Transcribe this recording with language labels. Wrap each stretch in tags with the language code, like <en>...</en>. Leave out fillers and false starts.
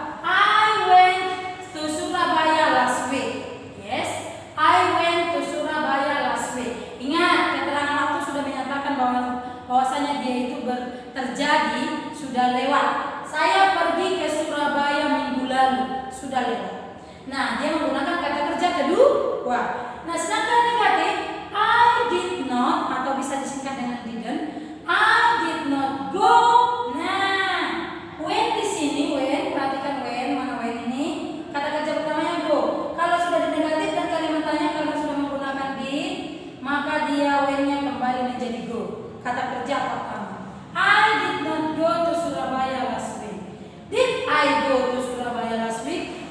<en>I went to Surabaya last week. Yes, I went to Surabaya last week.</en> <id>Ingat, keterangan waktu sudah menyatakan bahwasanya dia itu terjadi, sudah lewat. Saya pergi ke Surabaya minggu lalu, sudah lewat. Nah, dia menggunakan kata kerja kedua. Nah, sedangkan negatif,</id> <en>I did not</en> <id>atau bisa disingkat dengan didn't.</id> <en>I did not go.</en> <id>Nah, when di sini, when, perhatikan when, mana when ini? Kata kerja pertamanya go. Kalau sudah dinegatif dan kalimat tanya karena sudah menggunakan did, maka dia when-nya kembali menjadi go. Kata kerja pertama.</id> <en>I did not go to Surabaya last week. Did I go to Surabaya last week?</en>